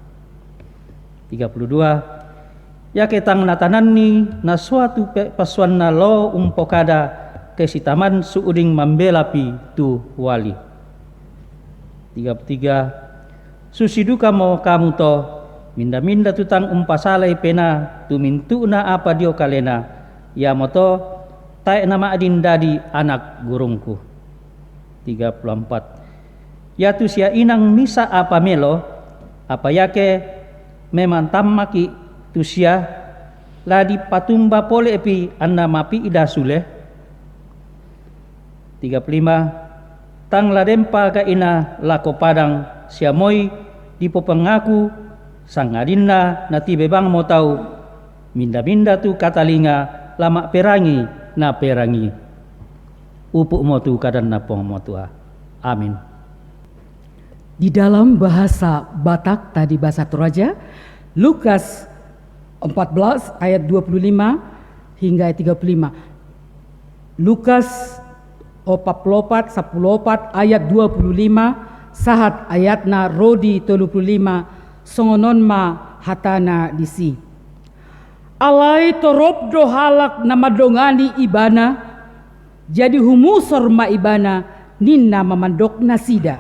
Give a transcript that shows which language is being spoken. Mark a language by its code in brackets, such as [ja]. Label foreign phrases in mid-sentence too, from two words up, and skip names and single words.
[sda] 32 yake tang natananni na suatu pasuanna lo umpokada kesitaman suuding mambelapi tu wali. 33 susiduka mo kamu to minda-minda tutang umpasalai pena tumintu na apa dio kalena ya moto tae nama adin dadi anak gurungku. 34 ya tu sia inang misa apa melo apa yake memang tammaki tusia ladi patumba pole epi anna mapi ida sule 35 tang ladempa ka ina lako padang siamoi di popengaku sangadinna na tibebang mo tau minda-minda tu katalinga lama perangi na perangi upuk mo tu kadan na pong mo tua. Amin. [id] Di dalam bahasa Batak tadi bahasa Toraja, Lukas 14 ayat 25 hingga ayat 35. [bbc] Lukas 44 14 ayat 25 sahat ayatna rodi 35 songonon ma hatana disi. Alai torobdo halak na madongani ibana jadi humusor ma ibana ninna mamandok nasida.